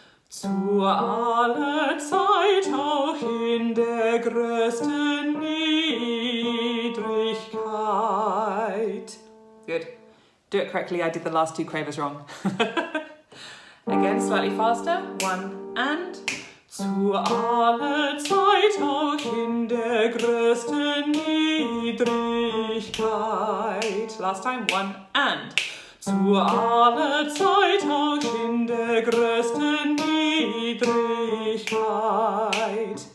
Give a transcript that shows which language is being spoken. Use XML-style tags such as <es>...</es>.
<de>Zu aller Zeit auch in der größten Niedrigkeit.</de> <en>Good. Do it correctly, I did the last 2 quavers wrong. Again, slightly faster. 1 and.</en> <de>Zu aller Zeit auch in der größten Niedrigkeit.</de> <en>Last time. 1 and.</en> <de>Zu aller Zeit auch in der größten Niedrigkeit.</de>